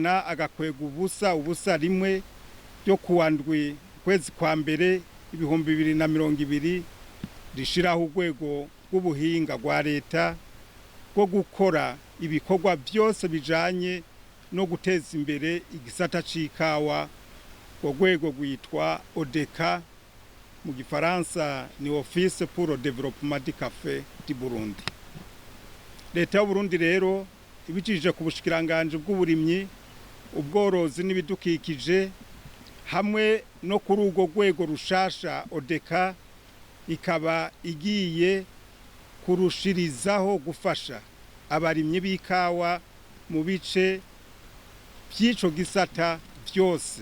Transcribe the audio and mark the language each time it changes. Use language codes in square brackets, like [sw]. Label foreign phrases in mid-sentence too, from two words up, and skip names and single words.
[rn] 100/1 ryo kuwandwi kwezi kwa mbere 2020 rishiraho urwego rw'ubuhinga rwa leta bwo gukora ibikorwa byose bijanye no guteza imbere igisata c'ikawa. Urwego rwitwa ODECA mu gifaransa ni Office pour le développement du café du Burundi. Leta y'u Burundi rero ibicishije ku bushikiranganje bw'uburimyi ubworozi n'ibidukikije hamwe no kuri urwo rwego rushasha ODECA ikaba igiye kurushirizaho gufasha abarimyi b'ikawa mu bice by'ico gisata byose.